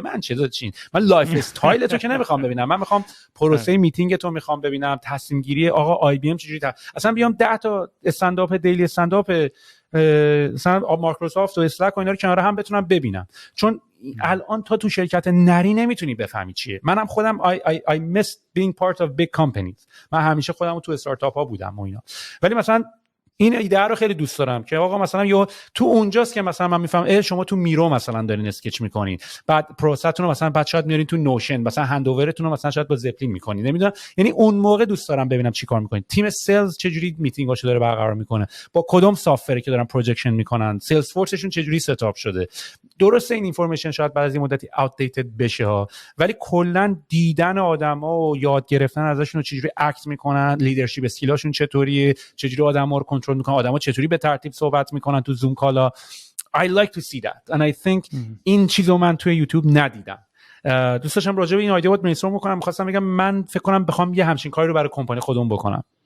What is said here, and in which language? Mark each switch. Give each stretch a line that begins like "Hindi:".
Persian: به من چه چین، من لایف استایل تو که نمیخوام ببینم، من میخوام پروسه میتینگ تو میخوام ببینم، تصمیم گیری آقا آی بی ام چجوری اصلا بیام 10 تا استنداپ دیلی استنداپ مثلا مایکروسافت و اسلک و اینا رو کنار هم بتونم ببینم. چون الان تا تو شرکت نری نمیتونی بفهمی چیه. منم خودم
English: I miss being part of big companies.
Persian: من همیشه خودم تو استارتاپ ها بودم و اینا، ولی مثلا این ایده رو خیلی دوست دارم که آقا مثلا یا تو اونجاست که مثلا من میفهمم شما تو میرو مثلا دارین اسکچ میکنین، بعد پروسه‌تون رو مثلا بعد شاید میارین تو نوشن، مثلا هندوورتون رو مثلا شاید با زپلین میکنین، نمیدونم. یعنی اون موقع دوست دارم ببینم چی کار میکنین، تیم سلز چه جوری میتینگاشو داره برقرار میکنه، با کدوم سافت‌وری که دارن پروجکشن میکنن، سلز فورسشون چه جوری ستاپ شده. درسته این اینفورمیشن شاید بعد از این مدتی آوتدیتد بشه ها، ولی کلا دیدن آدما و یاد گرفتن ازشون چه جوری اکت میکنن، لیدرشپ اسکیلاشون چطوریه، چه جوری آدما رو کنترل میکنن، آدما چطوری به ترتیب صحبت میکنن تو زوم کالا.
English: I like to see that and I think
Persian: این چیزو من توی یوتیوب ندیدم. دوست داشتم راجع به این ایده بود برینستورم بکنم. می‌خواستم بگم من فکر کنم بخوام یه همچین کاری رو برای کمپانی خودم بکنم.